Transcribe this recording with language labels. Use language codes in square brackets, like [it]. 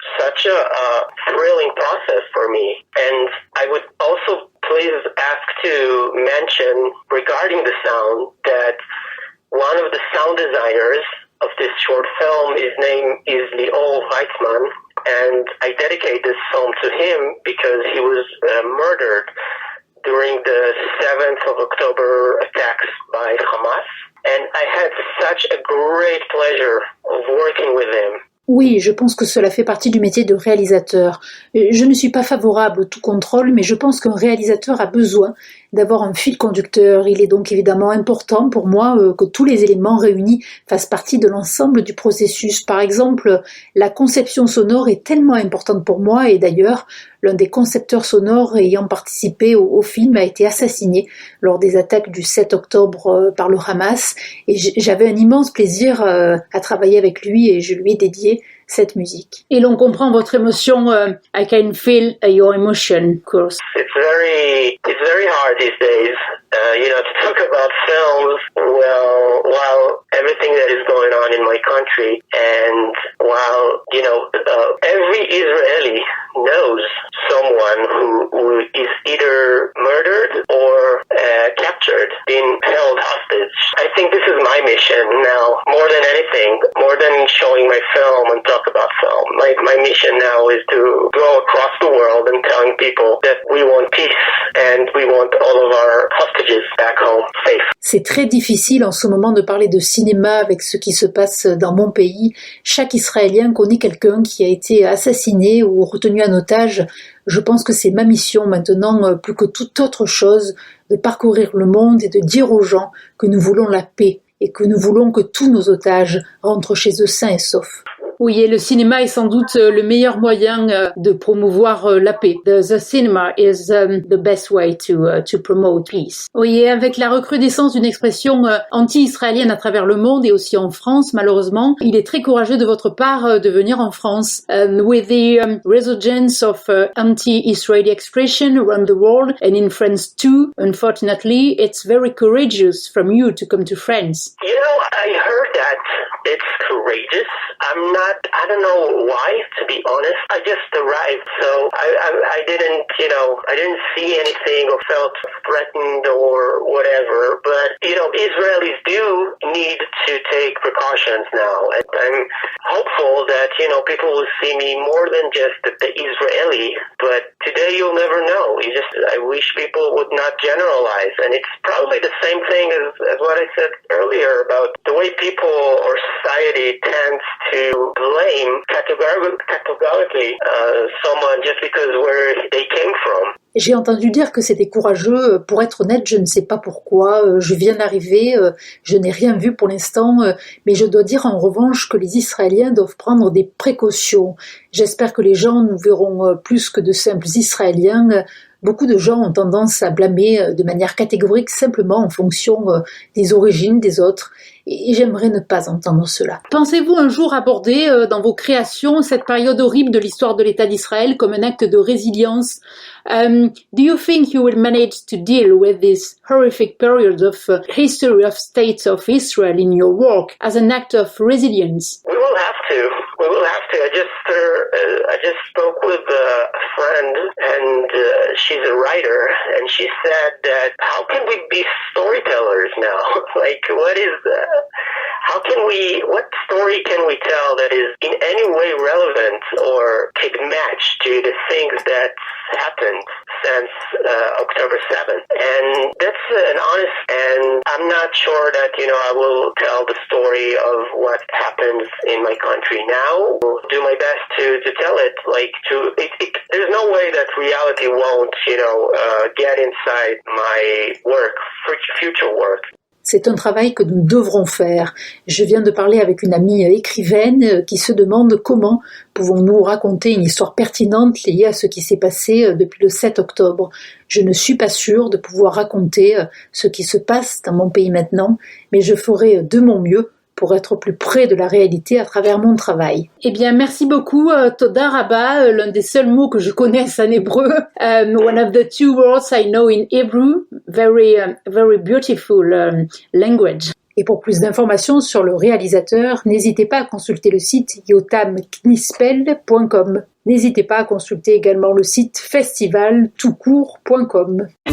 [en] Such a thrilling process for me. And I would also please ask to mention regarding the sound that one of the sound designers of this short film, his name is Lior Weitzman, and I dedicate this film to him because he was murdered during the 7th of October attacks by Hamas. And I had such a great pleasure of working with him. [fr] Oui, je pense que cela fait partie du métier de réalisateur. Je ne suis pas favorable au tout contrôle, mais je pense qu'un réalisateur a besoin d'avoir un fil conducteur. Il est donc évidemment important pour moi que tous les éléments réunis fassent partie de l'ensemble du processus. Par exemple, la conception sonore est tellement importante pour moi, et d'ailleurs, l'un des concepteurs sonores ayant participé au film a été assassiné lors des attaques du 7 octobre par le Hamas, et j'avais un immense plaisir à travailler avec lui, et je lui ai dédié cette musique. Et l'on comprend votre émotion. [en] I can feel your emotion, of course. It's very hard these days, to talk about films while everything that is going on in my country, and while every Israeli knows someone who is either murdered or captured, being held hostage. I think this is my mission now, more than anything, more than showing my film and talk about film. My mission now is to go across the world and telling people that we want peace and we want all of our hostages back home safe. [fr] C'est très difficile en ce moment de parler de cinéma avec ce qui se passe dans mon pays. Chaque Israélien connaît quelqu'un qui a été assassiné ou retenu en otage. Je pense que c'est ma mission maintenant, plus que toute autre chose, de parcourir le monde et de dire aux gens que nous voulons la paix et que nous voulons que tous nos otages rentrent chez eux sains et saufs. Oui, et le cinéma est sans doute le meilleur moyen de promouvoir la paix. [en] The cinema is the best way to promote peace. [fr] Oui, et avec la recrudescence d'une expression anti-israélienne à travers le monde et aussi en France, malheureusement, il est très courageux de votre part de venir en France. [en] With the resurgence of anti-Israeli expression around the world and in France too, unfortunately, it's very courageous from you to come to France. I heard that it's courageous. I don't know why, to be honest. I just arrived, so I didn't see anything or felt threatened or whatever. But, Israelis do need to take precautions now. And I'm hopeful that, people will see me more than just the Israeli. But today you'll never know. I wish people would not generalize. And it's probably the same thing as what I said earlier about the way people or society tends to blame categorically someone just because where they came from. [fr] J'ai entendu dire que c'était courageux. Pour être honnête, je ne sais pas pourquoi. Je viens d'arriver, je n'ai rien vu pour l'instant, mais je dois dire en revanche que les Israéliens doivent prendre des précautions. J'espère que les gens nous verront plus que de simples Israéliens. Beaucoup de gens ont tendance à blâmer de manière catégorique simplement en fonction des origines des autres. Et j'aimerais ne pas entendre cela. Pensez-vous un jour aborder dans vos créations cette période horrible de l'histoire de l'État d'Israël comme un acte de résilience? [en] Do you think you will manage to deal with this horrific period of history of State of Israel in your work as an act of resilience? We will have to. We will have to. I just spoke with a friend, and she's a writer, and she said that how can we be storytellers now? Like, what story can we tell that is in any way relevant or could match to the things that happened since October 7th? And that's an honest, and I'm not sure that, I will tell the story of what happens in my country now. I'll do my best to tell it, there's no way that reality won't, get inside my work, future work. [fr] C'est un travail que nous devrons faire. Je viens de parler avec une amie écrivaine qui se demande comment pouvons-nous raconter une histoire pertinente liée à ce qui s'est passé depuis le 7 octobre. Je ne suis pas sûre de pouvoir raconter ce qui se passe dans mon pays maintenant, mais je ferai de mon mieux pour être plus près de la réalité à travers mon travail. Eh bien, merci beaucoup, [he] Toda Rabba, [fr] l'un des seuls mots que je connaisse en hébreu. [en] One of the two words I know in Hebrew, very beautiful language. [fr] Et pour plus d'informations sur le réalisateur, n'hésitez pas à consulter le site yotamknispel.com. N'hésitez pas à consulter également le site festivaltoutcourt.com.